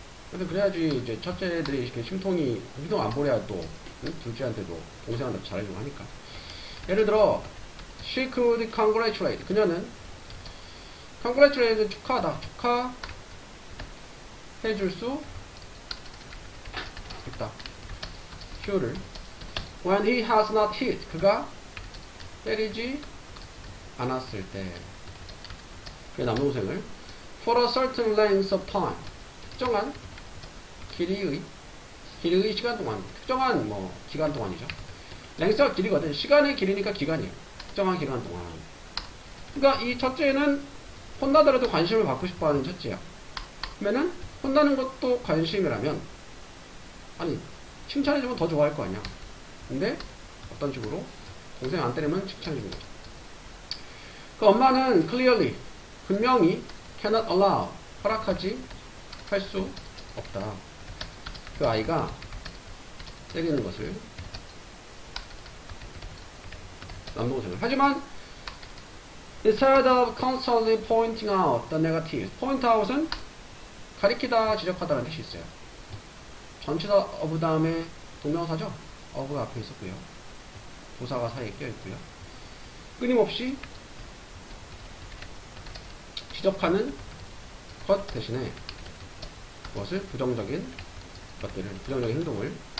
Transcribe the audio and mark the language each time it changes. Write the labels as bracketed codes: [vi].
[ko] 그래서 그래야지 이제 첫째들이 이렇게 심통 안 보내야 또 둘째한테도 동생한테 잘해주고 하니까. 예를 들어 [en] she could congratulate. [ko] 그녀는 congratulate는 축하해줄 수 있다. [en] should를 when he has not hit. [ko] 그가 때리지 않았을 때 그의 남동생을 [en] for a certain length of time. [ko] 특정한 길이의 시간 동안. 특정한 기간 동안이죠. length가 길이거든. 시간의 길이니까 기간이에요. 특정한 기간 동안. 그러니까 이 첫째는 혼나더라도 관심을 받고 싶어하는 첫째야. 그러면은 혼나는 것도 관심이라면 아니 칭찬해주면 더 좋아할 거 아니야. 근데 어떤 식으로 동생 안 때리면 칭찬해주는 거죠. 그 엄마는 clearly 분명히 [en] cannot allow [ko] 허락하지 할 수 없다. 그 아이가 때리는 것을 남동생을. [en] 하지만 instead of constantly pointing out the negatives. [ko] point out은 가리키다, 지적하다라는 뜻이 있어요. 전치사 of 다음에 동명사죠. of가 앞에 있었고요. 도사가 사이에 껴있고요. 끊임없이 지적하는 것 대신에 그것을 부정적인 행동을.